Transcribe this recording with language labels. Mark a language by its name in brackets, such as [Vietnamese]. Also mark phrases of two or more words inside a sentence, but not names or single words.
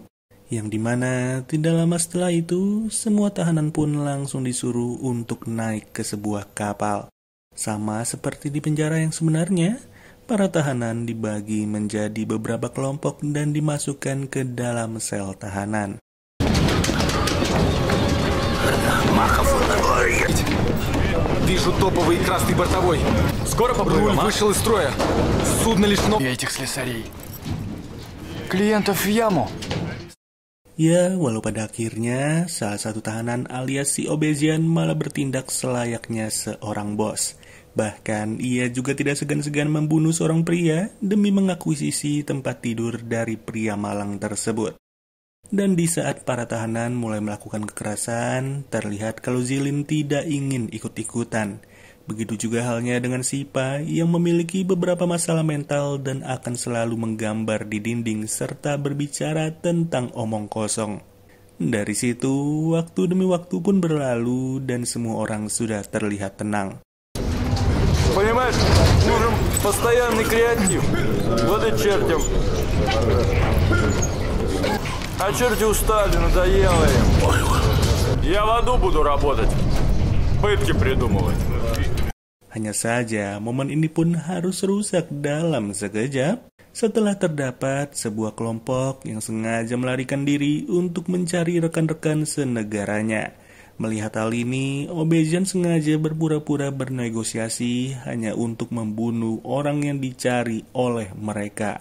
[Indonesian] Yang dimana tidak lama setelah itu, semua tahanan pun langsung disuruh untuk naik ke sebuah kapal. Sama seperti di penjara yang sebenarnya, para tahanan dibagi menjadi beberapa kelompok dan dimasukkan ke dalam sel tahanan. [Russian] Вижу топовый красный бортовой. Скоро попрыгнем, вышел из строя. Судно лишено... И этих слесарей. Клиентов в яму. [Indonesian] Ya, walau pada akhirnya salah satu tahanan alias si Obezian malah bertindak selayaknya seorang bos. Bahkan ia juga tidak segan-segan membunuh seorang pria demi mengakuisisi tempat tidur dari pria malang tersebut. Dan di saat para tahanan mulai melakukan kekerasan, terlihat kalau Zilin tidak ingin ikut-ikutan. Begitu juga halnya dengan Sipa yang memiliki beberapa masalah mental dan akan selalu menggambar di dinding serta berbicara tentang omong kosong. Dari situ, waktu demi waktu pun berlalu dan semua orang sudah terlihat tenang. [Russian] Понимаешь, нужен постоянный креатив. Вот и чертям. А черти устали, надоело им. Я в аду буду работать. Пытки придумывать. [Indonesian] Hanya saja, momen ini pun harus rusak dalam sekejap setelah terdapat sebuah kelompok yang sengaja melarikan diri untuk mencari rekan-rekan senegaranya. Melihat hal ini, Obezian sengaja berpura-pura bernegosiasi hanya untuk membunuh orang yang dicari oleh mereka.